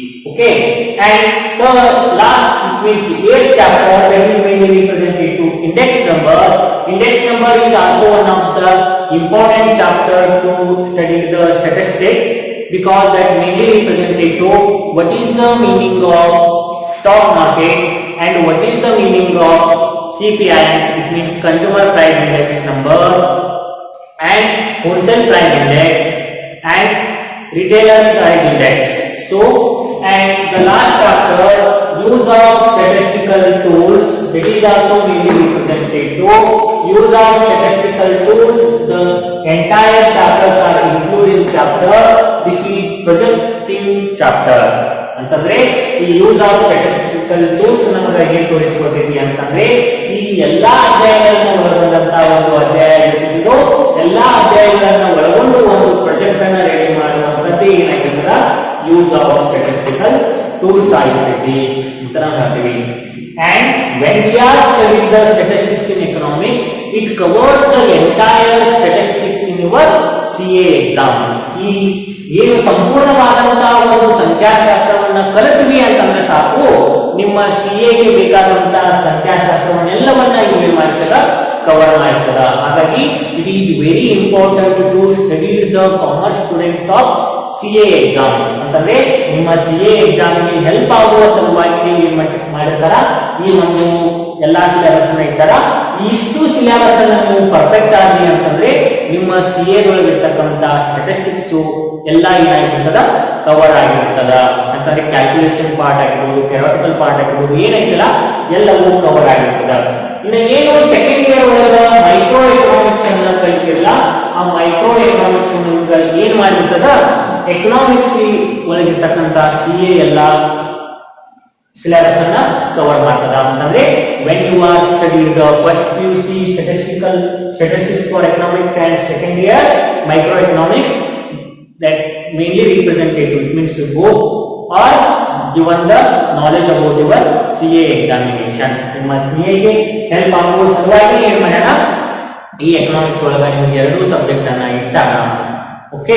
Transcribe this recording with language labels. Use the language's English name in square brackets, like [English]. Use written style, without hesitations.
[English] Okay, and the last means the 8th chapter, that is mainly represented to index number. Index number is also one of the important chapter to study the statistics, because that mainly represented to what is the meaning of stock market and what is the meaning of CPI. It means consumer price index number and wholesale price index and retailer price index. So and the last chapter, use of statistical tools, that is also mainly represented to use of statistical tools. The entire chapters are included in chapter. This is projecting chapter. [Kannada] ಅಂತಂದ್ರೆ ಈ use of statistical tools ನಮಗೆ ಏನು ತೋರಿಸಿಕೊಟ್ಟಿದ್ವಿ ಅಂತಂದ್ರೆ ಈ ಎಲ್ಲಾ ಅಧ್ಯಾಯಗಳನ್ನು ಒಳಗೊಂಡಂತ ಒಂದು ಅಧ್ಯಾಯ ಇದು ಎಲ್ಲಾ ಅಧ್ಯಾಯಗಳನ್ನು ಒಳಗೊಂಡು ಒಂದು ಪ್ರಾಜೆಕ್ಟ್ ಅನ್ನು ರೆಡಿ ಮಾಡುವಂತದ್ದೇ ಏನಾಗಿರ್ತದ ಯೂಸ್ ಆಫ್ ಸ್ಟ್ಯಾಟಿಸ್ಟಿಕಲ್ ಟೂಲ್ಸ್ ಆಗಿರ್ತೈತಿ ಅಂತ ನಾವು ಹೇಳ್ತೀವಿ. [English] And when we are studying the statistics in economics, it covers the entire statistics in your CA exam. [Kannada] ಈ ಏನು ಸಂಪೂರ್ಣವಾದಂತಹ ಒಂದು ಸಂಖ್ಯಾಶಾಸ್ತ್ರವನ್ನ ಕಲಿತ್ವಿ ಅಂತಂದ್ರೆ ಸಾಕು, ನಿಮ್ಮ CA ಗೆ ಬೇಕಾದಂತಹ ಸಂಖ್ಯಾಶಾಸ್ತ್ರವನ್ನೆಲ್ಲವನ್ನ ಇವು ಏನ್ ಮಾಡ್ತದ ಕವರ್ ಮಾಡ್ತದ. [English] ಹಾಗಾಗಿ it is very important to study the commerce students of CA exam. [Kannada] ಅಂತಂದ್ರೆ ನಿಮ್ಮ CA ಎಕ್ಸಾಮ್ ಗೆ ಹೆಲ್ಪ್ ಆಗುವ ಸಲುವಾಗಿ ನೀವು ಏನ್ ಮಾಡಿರ್ತಾರ, ಈ ಒಂದು ಎಲ್ಲಾ ಸಿಲೆಬಸ್ ಅನ್ನ ಇಟ್ಟಾರ. ಇಷ್ಟು ಸಿಲೆಬಸ್ ಅನ್ನ ನೀವು ಪರ್ಫೆಕ್ಟ್ ಆಗಿ ಅಂತಂದ್ರೆ ನಿಮ್ಮ CA ದೊಳಗಿರ್ತಕ್ಕಂತ ಸ್ಟ್ಯಾಟಿಸ್ಟಿಕ್ಸ್ ಎಲ್ಲ ಏನಾಗಿರ್ತದ ಕವರ್ ಆಗಿರ್ತದ. ಅಂತಂದ್ರೆ ಕ್ಯಾಲ್ಕುಲೇಷನ್ ಪಾರ್ಟ್ ಆಗಿರ್ಬೋದು, ಥಿಯರಿಟಿಕಲ್ ಪಾರ್ಟ್ ಆಗಿರ್ಬೋದು, ಏನೈತಲ್ಲ ಎಲ್ಲವೂ ಕವರ್ ಆಗಿರ್ತದ. ಇನ್ನು ಏನು ಸೆಕೆಂಡ್ ಇಯರ್ ಒಳಗ ಮೈಕ್ರೋ ಎಕನಾಮಿಕ್ಸ್ ಅನ್ನ ಕಲಿತಿರಲ್ಲ, ಆ ಮೈಕ್ರೋ ಎಕನಾಮಿಕ್ಸ್ ಏನ್ ಮಾಡಿರ್ತದ, ಎಕನಾಮಿಕ್ಸ್ ಒಳಗಿರ್ತಕ್ಕಂತ CA ಎಲ್ಲ ಸಿಲೆಬಸ್ ಅನ್ನ ಕವರ್ ಮಾಡ್ತದ. [English] ಅಂತಂದ್ರೆ when you are studying the first PUC statistics for economics and second year microeconomics, that mainly representative, it means both are given the knowledge about your CA examination. [Kannada] ನಿಮ್ಮ CA ಗೆ help ಆಗುವ ಸಲುವಾಗಿ ಏನ್ ಮಾಡೋಣ, ಈ economics ಒಳಗ ನಿಮಗೆ ಎರಡು ಸಬ್ಜೆಕ್ಟ್ ಅನ್ನ ಇಟ್ಟಾಗ. ಓಕೆ.